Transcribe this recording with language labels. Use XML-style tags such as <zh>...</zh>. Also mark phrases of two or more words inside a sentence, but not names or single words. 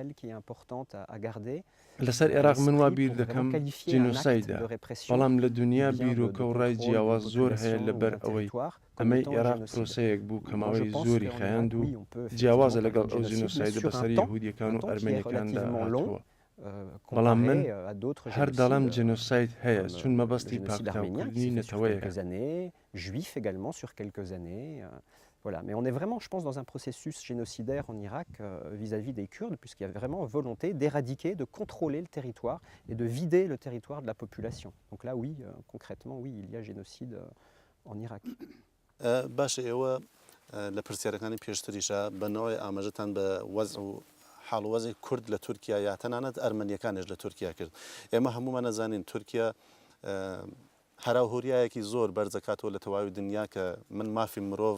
<ckb>لەسەر عێراق من وا بیر دەکەم جینۆسایدە بەڵام لە دنیا بیرۆکە و ڕای جیاواز زۆر هەیە لەبەر ئەوەی ئەمەی عێراق پرۆسەیەک بوو کە ماوەی زۆری خایاند و جیاوازە لەگەڵ ئەو جینۆسایدە بەسەر یەهودیەکان و ئەرمێنیەکاندا هاتووە. بەڵام من هەر دەڵام جینۆساید هەیە چون مەبەستی پاکتاوکردنی نەتەوەیەکە.</ckb> <fr>Voilà. Mais on est vraiment, je pense, dans un processus génocidaire en Irak vis-à-vis des Kurdes, puisqu'il y a vraiment volonté d'éradiquer, de contrôler le territoire et de vider le territoire de la population. Donc là, oui, concrètement, oui, il y a génocide en Irak.</fr> <ckb>باش ئێوە لە پرسیارەکانی پێشتریشە بەنەوەی ئاماژەتان بە وەزع و حاڵوەزی کورد لە تورکیا یا تەنانەت ئەرمەنیەکانش لە تورکیا کرد. ئێمە هەمومان نەزانین تورکیا هەراوهوریایەکی زۆر بەرزەکاتەوە لە تەواوی دنیا کە من مافی مرۆڤ</ckb>